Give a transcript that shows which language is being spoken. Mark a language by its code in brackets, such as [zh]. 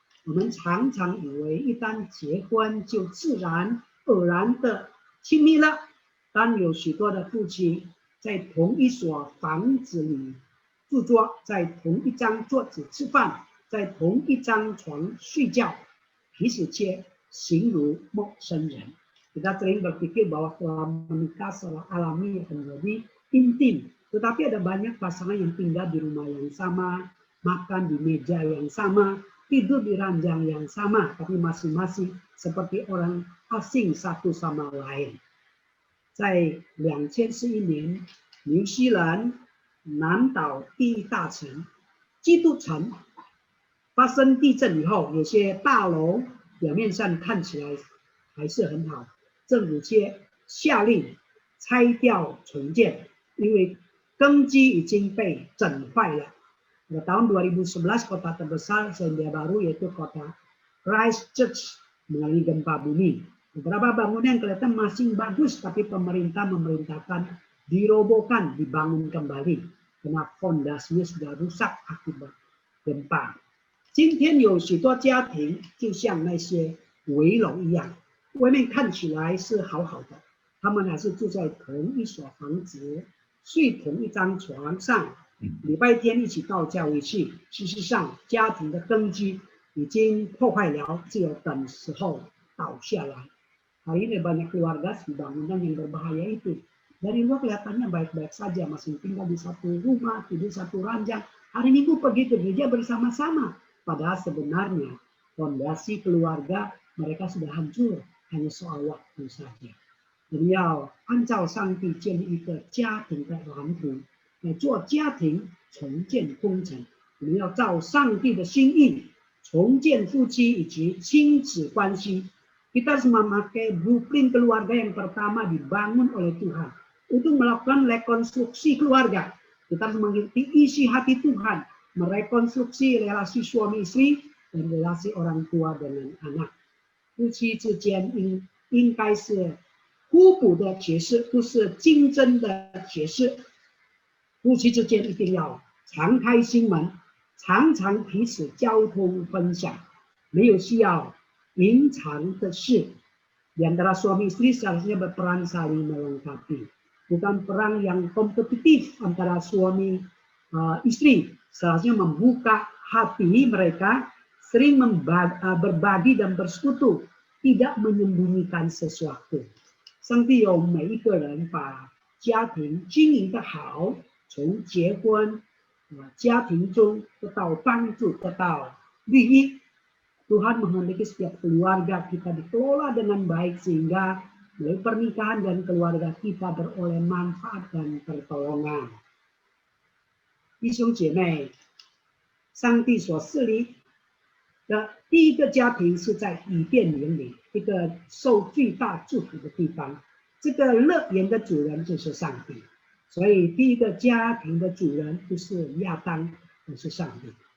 [zh] 我们常常以为一旦结婚就自然而然的亲密了，但有许多的夫妻在同一所房子里住桌，在同一张桌子吃饭，在同一张床睡觉，彼此却形如陌生人。 [id] Kita sering berpikir bahwa setelah menikah secara alami menjadi intim, tetapi ada banyak pasangan yang tinggal di rumah yang sama, makan di meja yang sama, tidur di ranjang yang sama, tapi masing-masing seperti orang asing satu sama lain. [zh] 在2041年，纽西兰南岛第一大城基督城发生地震以后，有些大楼表面上看起来还是很好，政府却下令拆掉重建，因为根基已经被整坏了。 [id] Pada tahun 2011, kota terbesar Selandia Baru yaitu kota Christchurch mengalami gempa bumi. Beberapa bangunan yang kelihatan masih bagus, tapi pemerintah memerintahkan dirobohkan, dibangun kembali, karena fondasinya sudah rusak akibat gempa. [zh] 今天有许多家庭就像那些围楼一样，外面看起来是好好的，他们还是住在同一所房子，睡同一张床上，礼拜天一起到教会去。事实上，家庭的根基已经破坏了，只有等时候倒下来。 [id] Hari ini banyak keluarga di bangunan yang berbahaya itu. Dari luar kelihatannya baik-baik saja, masih tinggal di satu rumah, tidur satu ranjang. Hari Minggu pergi ke gereja bersama-sama. Padahal sebenarnya fondasi keluarga mereka sudah hancur, hanya soal waktu saja. [zh] 我们要按照上帝建立一个家庭的蓝图，来做家庭重建工程。我们要照上帝的心意重建夫妻以及亲子关系。 [id] Kita harus memakai blueprint keluarga yang pertama dibangun oleh Tuhan untuk melakukan rekonstruksi keluarga. Kita harus mengikuti isi hati Tuhan, merekonstruksi relasi suami istri dan relasi orang tua dengan anak. [zh] 夫妻之间应该是互补的角色，不是竞争的角色。夫妻之间一定要常开心门，常常彼此交通分享，没有需要隐藏的事。 [id] Di antara suami istri seharusnya berperan saling melengkapi, bukan perang yang kompetitif antara suami istri. Seharusnya membuka hati mereka, sering berbagi dan bersekutu, tidak menyembunyikan sesuatu. [zh] 上帝有每一个人把家庭经营得好，从结婚家庭中得到帮助，得到利益。 [id] Tuhan menghendaki setiap keluarga kita dikelola dengan baik sehingga melalui pernikahan dan keluarga kita beroleh manfaat dan pertolongan. [zh] 弟兄姐妹，上帝所设立的第一个家庭是在伊甸园里，一个受最大祝福的地方。这个乐园的主人就是上帝，所以第一个家庭的主人不是亚当，而是上帝。